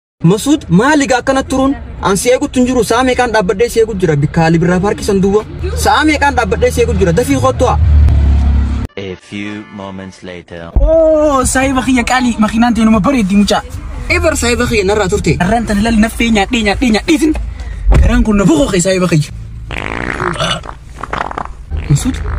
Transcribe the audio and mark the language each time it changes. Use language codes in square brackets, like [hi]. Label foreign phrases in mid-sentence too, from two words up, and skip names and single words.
[om] Masuud, maali gaa akkanatti turuun? An si eegutti hin jiru. Sa'a meeqaan dhaabbadhee si eegutti jira? Bikka Ali Birraa Paarkii san duuba. Sa'a meeqaan dhaabbadhee si eegutti jira? Dafii kottu haa. [en] A few moments later. [om] Oh, saahiba kiyya qaali, makiinaan teenuma bareeddi mucaa. Ever saahiba kiyya narraa turte? Arraan tana lal naffee nyaadhee, nyaadhee, nyaadheetin. Garaan kun na boqoqe saahiba kiyya. Masuud?